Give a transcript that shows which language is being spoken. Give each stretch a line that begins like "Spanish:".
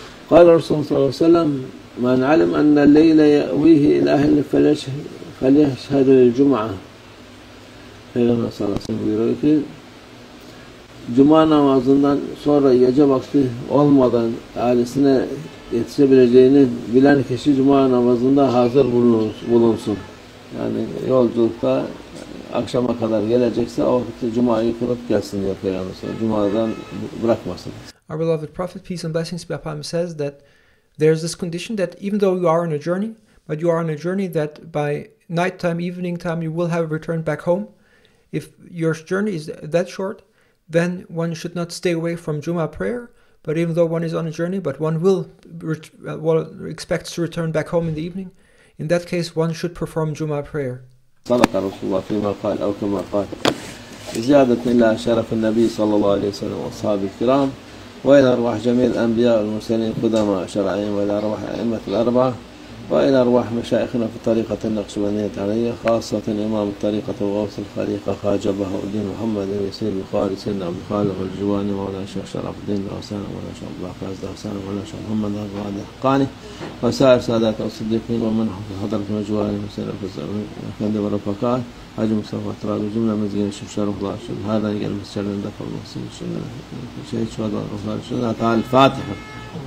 Arabic: قال الرسول صلى الله عليه وسلم من علم أن الليل يأويه إلى أهل فليشهد الجمعة.
Turkish: Peygamber sallallahu aleyhi ve sellem buyuruyor ki Cuma namazından sonra gece vakti olmadan ailesine yetişebileceğini bilen kişi Cuma namazında hazır bulunsun. Yani yolculukta akşama kadar gelecekse o vakitte Cuma'yı kılıp gelsin diyor Peygamber. Cuma'dan bırakmasın.
English: Our beloved Prophet, peace and blessings be upon him, says that there's this condition that even though you are on a journey, but you are on a journey that by nighttime, evening time, you will have returned back home. If your journey is that short, then one should not stay away from Juma prayer. But even though one is on a journey, but one will expects to return back home in the evening, in that case, one should perform Juma prayer.
Arabic: صدق رسول الله فيما قال أو كما قال زيادة إلى شرف النبي صلى الله عليه وسلم وأصحابه الكرام وإلى أرواح جميع الأنبياء والمرسلين قدماء شرعين وإلى أرواح الأئمة الأربعة وإلى أرواح مشايخنا في الطريقة النقشبندية التعالية خاصة إمام الطريقة وغوث الخليقة خواجة بهاء الدين محمد بن يسير البخاري سيدنا عبد الخالق الجواني مولانا الشيخ شرف الدين الغساني مولانا الشيخ عبد العزيز الغساني مولانا الشيخ محمد بن القادر الحقاني وسائر سادات الصديقين ومنهم في حضرة المجواني حسين الفندق والرفقاء حاج مصطفى تراب جملة مزيان الشيخ شرف الله هذا يقل مسجد دفع المحسن الشهيد شهداء الرفاق الفاتحة.